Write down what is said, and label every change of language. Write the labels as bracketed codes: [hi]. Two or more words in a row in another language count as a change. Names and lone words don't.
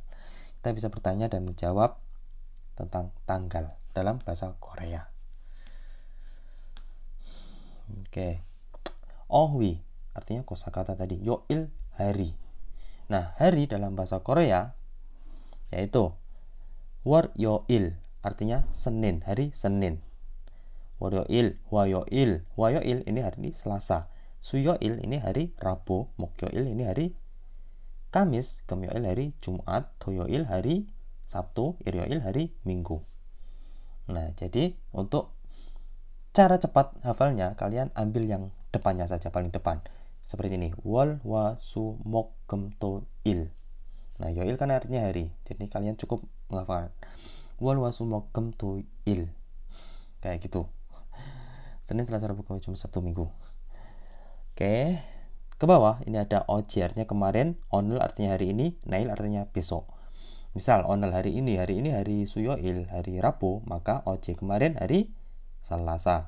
[id] Kita bisa bertanya dan menjawab tentang tanggal dalam bahasa Korea. Oke. Ohwi artinya kosakata tadi, yoil hari. Nah, hari dalam bahasa Korea yaitu 월요일 artinya Senin, hari Senin. [ko] 월요일, 화요일, 화요일 [id] ini hari Selasa. 수요일 ini hari Rabu, 목요일 ini hari Kamis, 금요일 hari Jumat, 토요일 hari Sabtu, 일요일 hari Minggu. Nah, jadi untuk cara cepat hafalnya, kalian ambil yang depannya saja, paling depan. Seperti ini, [ko] 월, 화, 수, 목, 금, 토, 일. [id] Nah, yoil kan artinya hari. Jadi kalian cukup menghafal [ko] 월, 화, 수, 목, 금, 토, 일. [id] Kayak gitu. Senin, Selasa, Rabu, Kamis, Jumat, Sabtu, Minggu. Oke. Ke bawah ini ada oji artinya kemarin, onel artinya hari ini, nail artinya besok. Misal onel hari ini hari suyoil, hari Rabu, maka oji kemarin hari Selasa.